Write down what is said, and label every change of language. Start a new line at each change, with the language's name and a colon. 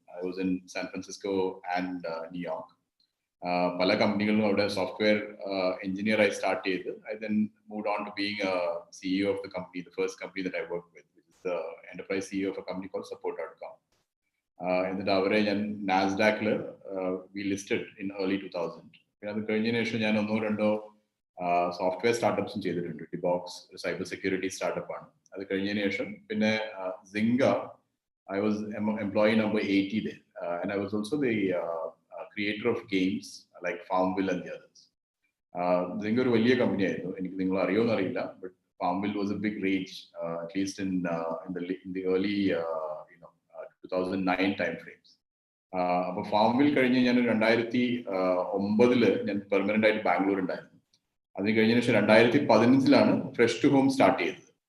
English: I was in San Francisco and New York.
Malayalam: പല കമ്പനികളിലും അവിടെ software എഞ്ചിനീയറായി start ചെയ്ത്
English: I then moved on to being CEO of the company, the first company that I work with, which is the enterprise CEO of a company called support.com.
Malayalam: എന്നിട്ട് അവരെ ഞാൻ നാസ്ഡാക്കിൽ
English: We listed in early 2000.
Malayalam: പിന്നെ അത് കഴിഞ്ഞതിന് ശേഷം ഞാൻ 1-2 software സ്റ്റാർട്ടപ്സും ചെയ്തിട്ടുണ്ട്. ഡിബോക്സ് ഒരു സൈബർ സെക്യൂരിറ്റി സ്റ്റാർട്ടപ്പാണ്. അത് കഴിഞ്ഞതിന് ശേഷം പിന്നെ
English: Zynga, I was employee number 80 there, and I was also the creator of games like Farmville and the others.
Malayalam: Zinga ഒരു വലിയ കമ്പനി ആയിരുന്നു. എനിക്ക് നിങ്ങൾ അറിയോന്ന് അറിയില്ല,
English: but Farmville was a big rage, at least in the early 2009 time frames.
Malayalam: അപ്പൊ Farmville കഴിഞ്ഞ് ഞാൻ 2009 ഞാൻ പെർമനന്റ് ആയിട്ട് ബാംഗ്ലൂർ ഉണ്ടായിരുന്നു. അതിന് കഴിഞ്ഞ ശേഷം 2015 ഫ്രഷ് ടു ഹോം സ്റ്റാർട്ട് ചെയ്തത്.